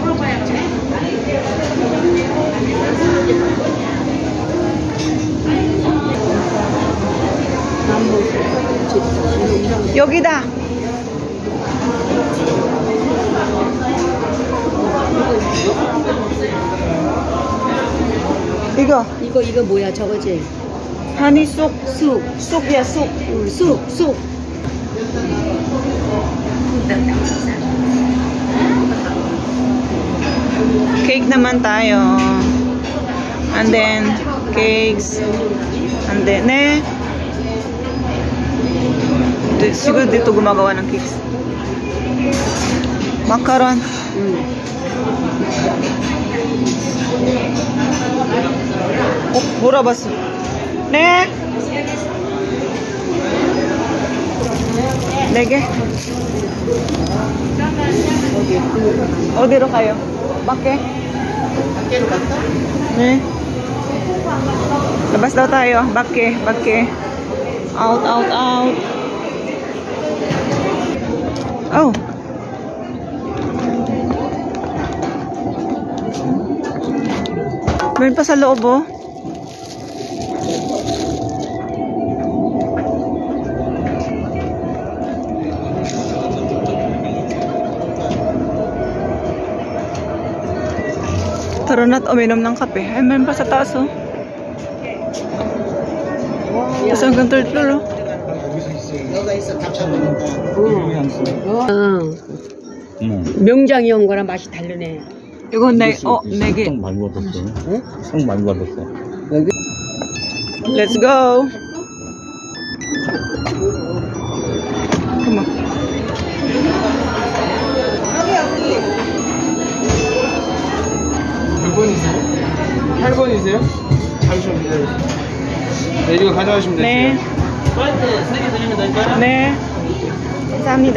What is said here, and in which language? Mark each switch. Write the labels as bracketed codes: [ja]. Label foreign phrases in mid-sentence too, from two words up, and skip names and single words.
[ko] 여기다. 이거 뭐야 저거지? 하니 쑥이야 쑥. 쑥. [tl] Cake naman tayo. [en] And then cakes. And then [tl] siguro dito gumagawa ng cakes. Macaron. [ko] 물어봤어. 네. 4개. 어디로 가요? 밖에? 밖에로 갈까? 네. [tl] Labas daw tayo. 밖에. [en] Out. Oh. [tl] Meron pa sa loob, oh. Tara na't uminom ng kape. Ay, meron pa sa taas, oh. Tapos hanggang [en] third floor, [tl] oh. [ko] 여기서 있어 다 쳐놓는 거. 명장이 온 거랑 맛이 다르네. 이건 네 개. 상 많이 받았어. 응? 상 많이 받았어. 여기 [en] Let's go. Come on. [ko] 6번이세요? 8번이세요? 잠시만 기다려주세요. 네, 이거 가져가시면 되세요. 네. 네. 감사합니다.